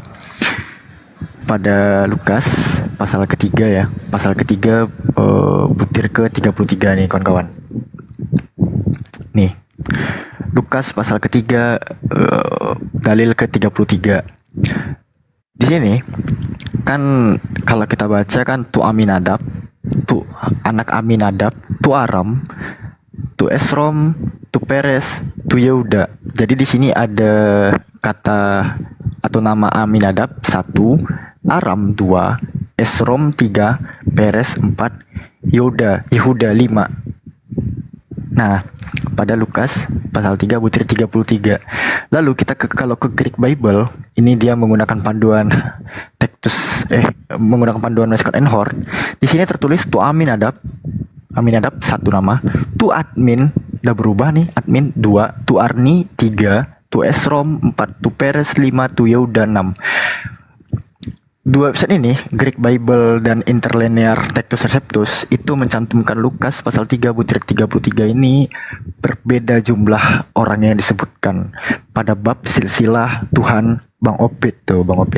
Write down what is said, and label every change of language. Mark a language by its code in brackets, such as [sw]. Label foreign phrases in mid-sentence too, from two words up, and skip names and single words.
[id] Pada Lukas pasal ketiga ya, pasal ketiga butir ke 33 nih kawan-kawan. Nih Lukas pasal ketiga dalil ke 33. Di sini kan kalau kita baca kan tu Aminadab, tu anak Aminadab, tu Aram, tu Esrom, tu Peres, tu Yehuda. Jadi di sini ada kata atau nama Aminadab 1, Aram 2, Esrom 3, Peres 4, Yehuda 5. Nah, pada Lukas pasal 3 butir 33. Lalu kita kalau ke Greek Bible, ini dia menggunakan panduan menggunakan panduan Westcott and Hort. Di sini tertulis tu Aminadab satu nama, tu Admin udah berubah nih, Admin 2, tu Arni 3, tu Esrom 4, tu Peres 5, tu Yehuda 6. Dua website ini, Greek Bible dan Interlinear Textus Receptus, itu mencantumkan Lukas pasal 3 butir 33 ini berbeda jumlah orang yang disebutkan pada bab silsilah Tuhan. Bang Opit tuh, Bang Opit.